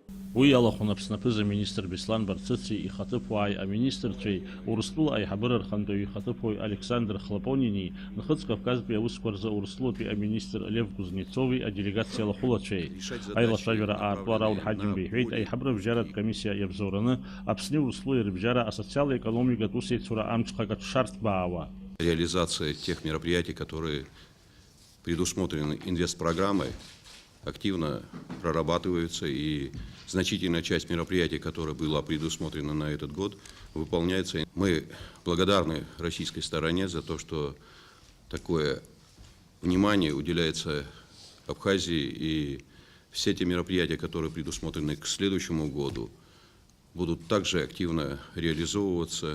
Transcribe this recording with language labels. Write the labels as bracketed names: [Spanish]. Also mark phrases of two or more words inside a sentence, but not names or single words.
[Abkhazian] Уи алахәын Аԥснапыза министр Беслан Барцыци ихаҭыԥуааи аминистрцәеи Урыстәыла аиҳабыра рхантәаҩы ихаҭыԥуаҩ Александр Хлапонини Нхыҵ-Кавказтәи аусқәа рзы Урыстәылатәи аминистр Лев Кузнецови аделегациа лахәылацәеи аилацәажәара аартуа Рауль Ҳаџьымба иҳәеит аиҳабыра бжьаратә комиссиа иабзоураны Аԥсни Урыстәылеи рыбжьара асоциал-экономикатә усеицура амҽхак аҽшарҭбаауа. [Russian] Реализация тех мероприятий, которые предусмотрены инвестпрограммой, активно прорабатываются, и значительная часть мероприятий, которая была предусмотрена на этот год, выполняется. Мы благодарны российской стороне за то, что такое внимание уделяется Абхазии, и все те мероприятия, которые предусмотрены к следующему году, будут также активно реализовываться.